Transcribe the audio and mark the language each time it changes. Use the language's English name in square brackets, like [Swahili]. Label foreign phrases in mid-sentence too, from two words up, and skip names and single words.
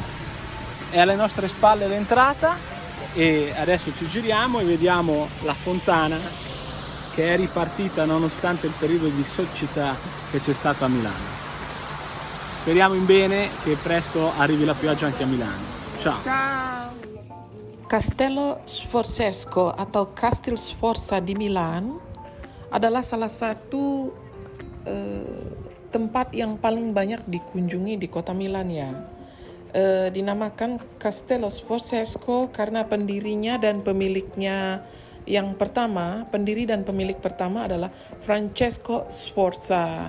[Italian] È alle nostre spalle l'entrata e adesso ci giriamo e vediamo la fontana che è ripartita nonostante il periodo di siccità che c'è stato a Milano. Speriamo in bene che presto arrivi la pioggia anche a Milano. Ciao! [Indonesian] Ciao. Castello Sforzesco atau Castel Sforza di Milan adalah salah satu tempat yang paling banyak dikunjungi di kota Milan ya. Dinamakan Castello Sforzesco karena pendirinya dan pemiliknya yang pertama, pendiri dan pemilik pertama adalah Francesco Sforza.